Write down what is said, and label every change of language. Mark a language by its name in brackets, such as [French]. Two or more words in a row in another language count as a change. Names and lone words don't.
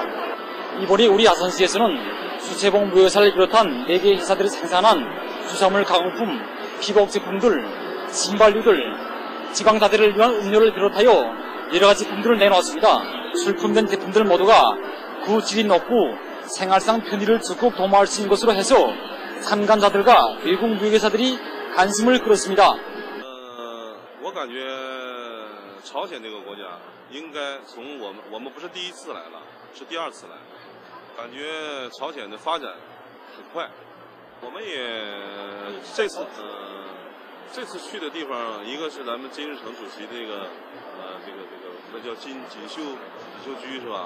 [Korean] 이번에 우리 아산시에서는 수채봉 무역회사를 비롯한 4개의 회사들이 생산한 수산물 가공품, 피복 제품들, 신발류들, 지방자재를 위한 음료를 비롯하여 여러가지 제품들을 내놓았습니다. 출품된 제품들 모두가 그 질이 높고 생활상 편의를 적극 도모할 수 있는 것으로 해서 참관자들과 외국 무역회사들이 관심을 끌었습니다. [Chinese] 我感觉朝鲜这个国家应该从我们不是第一次来了，是第二次来，感觉朝鲜的发展很快。我们也这次去的地方，一个是咱们金日成主席这个那叫锦绣居是吧？